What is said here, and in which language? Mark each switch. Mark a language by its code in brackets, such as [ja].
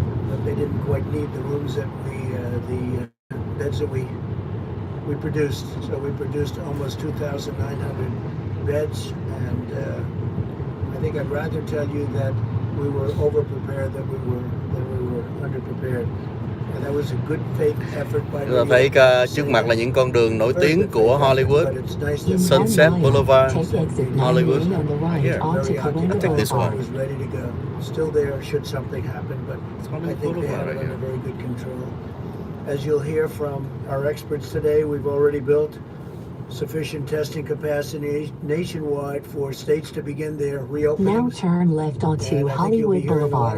[en] But they didn't quite need the rooms that the beds that we produced. So we produced almost 2,900 beds, and I think I'd rather tell you that we were over-prepared than we were under-prepared. And that was a good faith effort by [vi] Chúng ta thấy trước mặt là những con đường nổi tiếng của Hollywood, Sunset Boulevard, Hollywood. [en] Here, I take this one. Was ready to go. Still there should something happen, but I think they have it under very good control. As you'll hear from our experts today, we've already built sufficient testing capacity nationwide for states to begin their reopenings. Now turn left onto Hollywood Boulevard.